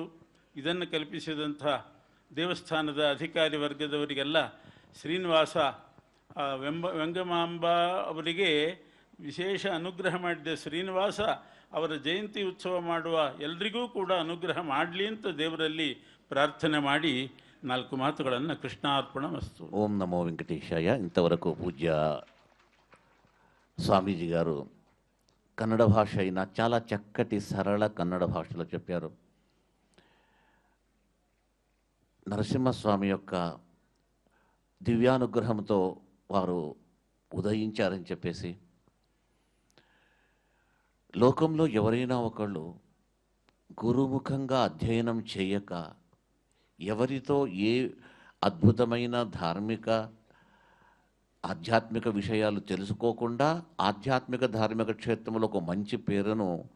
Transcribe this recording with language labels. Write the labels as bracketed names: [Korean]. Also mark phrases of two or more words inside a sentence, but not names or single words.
[Kannada] ಇದನ್ನು ಕಲ್ಪಿಸಿದಂಥ ದೇವಸ್ಥಾನದ ಅಧಿಕಾರಿ ವರ್ಗದವರಿಗೆಲ್ಲ ಶ್ರೀನಿವಾಸ ವೆಂಗಮಾಂಬ ಅವರಿಗೆ ವಿಶೇಷ ಅನುಗ್ರಹ ಮಾಡಿದ ಶ್ರೀನಿವಾಸ ಅವರ ಜಯಂತಿ ಉತ್ಸವ ಮಾಡುವ ಎಲ್ರಿಗೂ ಕೂಡ ಅನುಗ್ರಹ ಮಾಡಲಿ ಅಂತ ದೇವರಲ್ಲಿ ಪ್ರಾರ್ಥನೆ ಮಾಡಿ 4 ಮಾತುಗಳನ್ನು ಕೃಷ್ಣಾರ್ಪಣ ಮಸ್ತು. [Telugu] ఓం నమో వెంకటేశాయ. ఇంతవరకు పూజ్య స్వామీజీ గారు కన్నడ భాష అయిన చాలా చక్కటి సరళ కన్నడ భాషలో చెప్పారు. నరసింహస్వామి యొక్క దివ్యానుగ్రహంతో వారు ఉదయించారని చెప్పేసి, లోకంలో ఎవరైనా ఒకళ్ళు గురుముఖంగా అధ్యయనం చేయక ఎవరితో ఏ అద్భుతమైన ధార్మిక ఆధ్యాత్మిక విషయాలు తెలుసుకోకుండా ఆధ్యాత్మిక ధార్మిక క్షేత్రంలో ఒక మంచి పేరును